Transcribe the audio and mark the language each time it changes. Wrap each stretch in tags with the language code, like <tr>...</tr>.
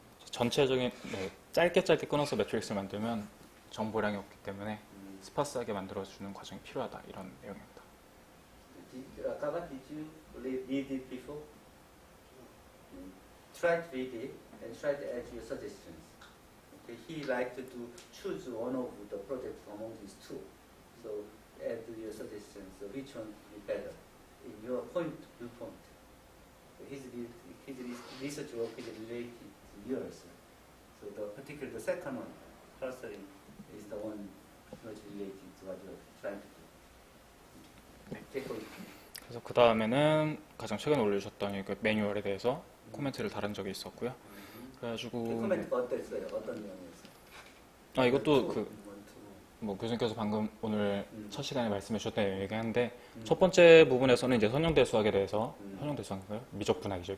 <ko>전체적인 짧게 끊어서 매트릭스를 만들면 정보량이 없기 때문에 스파스하게 만들어주는 과정이 필요하다 이런 내용입니다.</ko> <en>Kaba, did you read it before? Try to read it and try to add your suggestions. Okay, he liked to choose one of the projects among these two. So add your suggestions. So which one would be better in your viewpoint? His research work is related to yours. So the second one, clustering, is the one much related to what you're trying to do. Take a look.</en> <ko>그래서 그 다음에는 가장 최근에 올려주셨던 그 매뉴얼에 대해서 코멘트를 달은 적이 있었고요. 그래가지고 코멘트가 어땠어요? 어떤 내용이었어요? 이것도 교수님께서 방금 오늘 첫 시간에 말씀해 주셨던 내용이긴 한데 첫 번째 부분에서는 이제 선형대 수학에 대해서 선형대 수학인가요? 미적 분학이죠.</ko>